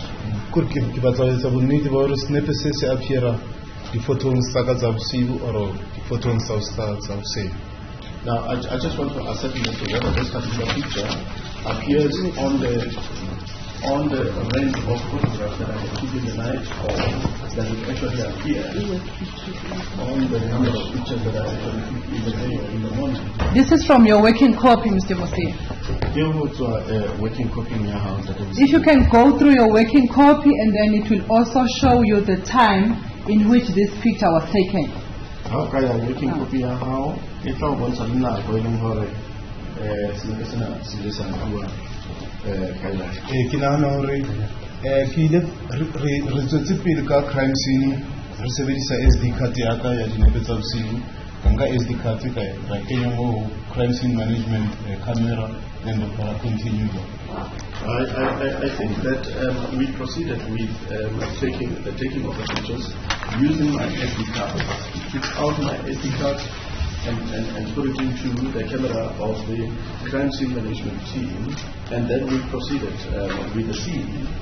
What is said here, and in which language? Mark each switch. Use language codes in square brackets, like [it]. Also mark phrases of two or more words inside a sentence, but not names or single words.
[st] Ke batla ho etsa bonnete ba hore snepe se se appeara difotong tsa ka tsa bosiu or difotong tsa hoseng. [en] Now, I just want to ascertain whether this particular picture appears on the range of photographs that I have taken the night, or that it actually appears on the number of pictures that I actually took in the day or in the morning. This is from your working copy, Mr. Mosi. If you can go through your working copy, and then it will also show you the time in which this picture was taken. Working copy [st] ke nahana hore ke ile re tswetse pele ka [en] crime scene [st] re sebedisa [en] SD card [st] ya ka ya dinepe tsa bosiu ka nka [en] SD card [st] ka kenya mo [en] crime scene management camera, then the continue. I think that we proceeded with the taking of the pictures using my SD card. Took out my SD card and put it into the camera of the crime scene management team, and then we proceeded with the scene.